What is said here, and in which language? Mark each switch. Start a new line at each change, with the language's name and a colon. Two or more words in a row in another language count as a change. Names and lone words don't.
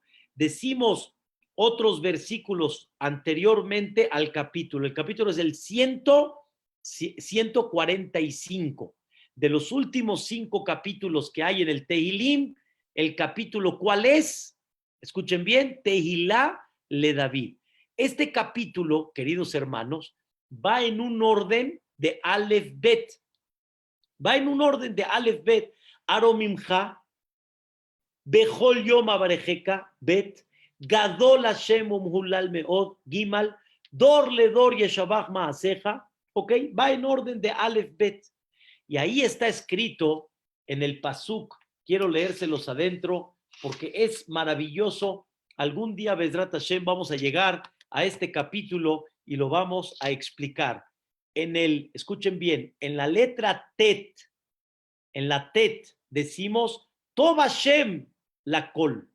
Spanish: Decimos otros versículos anteriormente al capítulo, el capítulo es el 145, de los últimos 5 capítulos que hay en el Tehilim, el capítulo, ¿cuál es? Escuchen bien,
Hebrew: תהלה לדוד.
Spanish: Este capítulo, queridos hermanos, va en un orden de
Hebrew: אלף בית.
Spanish: Va en un orden de
Hebrew: אלף בית. ארוממך, בכל יום אברכך, בית, גדול השם ומהלל מאד, גימל, דור לדור ישבח מעשיך,
Spanish: ¿ok? Va en orden de
Hebrew: אלף בית.
Spanish: Y ahí está escrito en el Pasuk, quiero leérselos adentro, porque es maravilloso. Algún día,
Hebrew: בעזרת השם,
Spanish: vamos a llegar a este capítulo y lo vamos a explicar. Escuchen bien, en la letra Tet, en la Tet decimos,
Hebrew: טוב השם לכל.